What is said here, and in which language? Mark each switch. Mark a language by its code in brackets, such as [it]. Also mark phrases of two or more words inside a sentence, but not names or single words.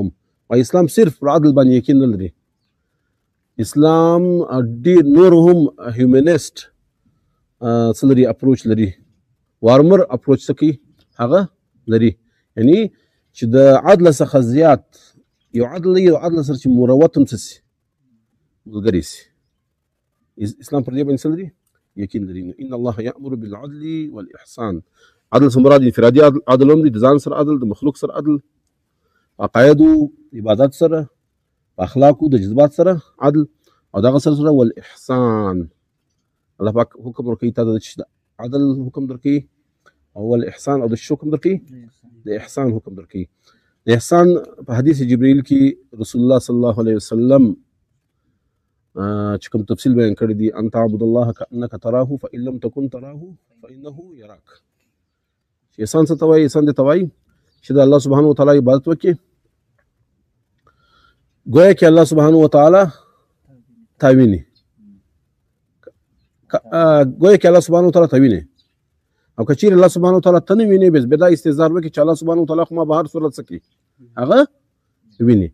[ps] او اسلام صرف پر عدل باندې یقین نه لري. اسلام ډیر نور هم هیومنست څه لري، اپروچ لري، [en] warmer approach [ps] څه کوي هغه لري. یعنی چې د عدل څخه زیات یو عدل یو عدل سره چې مروت هم څه سي ملګری سي. اسلام پر دې باندې څه لري یقین لري. [ar] ان الله یأمر بالعدل والاحسان. [ps] عدل څه مراد؟ انفرادي عدل هم دی، د ځان سره عدل، د مخلوق سره عدل، عقایدو عبادت سره، اخلاقو د جذبات سره عدل، او دغه سره والاحسان. الله پاک حکم ورکوي تا ته چې عدل حکم درکوي، او الاحسان او د شو حکم درکوي، د احسان حکم درکوي. د احسان په حدیث جبرئیل کې رسول الله [ar] صلی الله علیه وسلم [ps] چې کوم تفصیل بیان کړی دی، [ar] ان تعبد الله کانک تراه فان لم تكن تراه فانه يراك. [ps] چې احسان څه ته وایي؟ احسان دې ته وایي چې د الله سبحانه وتعالی عبادت وکړي، گویا کې الله سبحانه وتعالی تا ویني، گویا کې الله سبحانه وتعالی تا ویني. او که چیرې الله سبحانه وتعالی ته نه ویني، بیا دا استهزار وکړي چې الله سبحانه وتعالی خو ما به هر صورت څه کوي هغه ویني.